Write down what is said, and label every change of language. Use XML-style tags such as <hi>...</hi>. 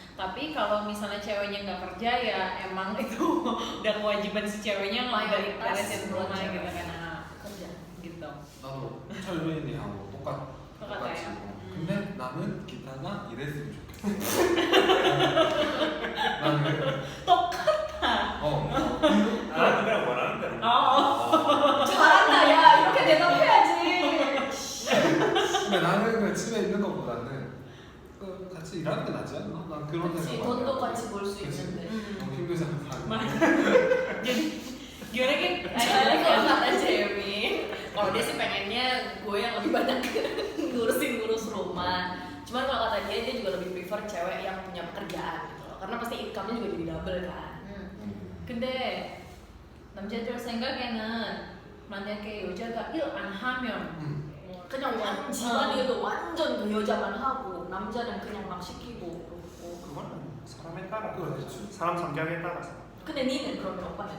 <id>Tapi kalau misalnya ceweknya nggak kerja ya emang itu udah kewajiban si ceweknya beresin rumah gitu kan. kerja. Gitu.</id> <ko>나도 철민이하고 똑같이. 근데 나는 기타가 이랬으면 좋겠어. 나는 똑같아. 나는 그냥 원하는 대로. 잘한다 야 이렇게 대답해야지. 근데 나는 그냥 집에 있는 것보다는 같이 일하는 게 낫지 않나? 난 그런 그치 생각. 돈도 같이 벌 수 그치. 있는데. 너무 힘들잖아.</ko> <id>Jadi gimana kan? Soalnya kalau kata Jeremy, kalau dia sih pengennya gue yang lebih banyak ngurus rumah. Cuman kalau kata dia juga lebih prefer cewek yang punya pekerjaan gitu loh. Karena pasti income-nya juga jadi double kan.</id> <ko>근데 남자들 생각에는 만약에 여자가 일 안 하면 그냥 집안일도 완전 그 여자만 하고 남자는 그냥 막 시키고 그러고. 그거는 사람에 따라. 그렇지. 사람 성격에 따라서. 근데 니는 그러면 오빠는?</ko>